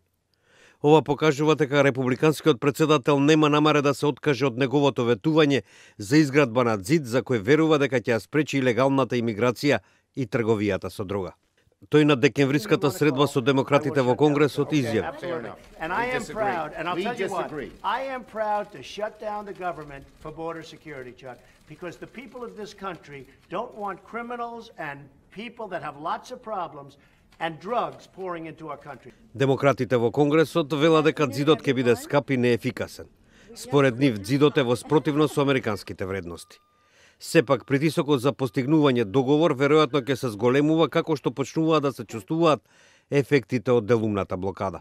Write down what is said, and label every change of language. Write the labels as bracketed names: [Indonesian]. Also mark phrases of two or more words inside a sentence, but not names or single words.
[Macedonian] Ова покажува дека републиканскиот председател нема намера да се откаже од неговото ветување за изградба на ѕид за кој верува дека ќе ја спречи илегалната имиграција и трговијата со дрога. Тој на декемвриската средба со демократите во Конгресот изјави: [English] I am proud to shut down the government for border security, Chuck, because the people of this country don't want criminals and people that have lots of problems and drugs pouring into our country. [Macedonian] Демократите во Конгресот велат дека ѕидот ќе биде скап и неефикасен. Според нив, ѕидот е во спротивност со американските вредности. Сепак, притисокот за постигнување договор веројатно ќе се зголемува како што почнуваат да се чувствуваат ефектите од делумната блокада.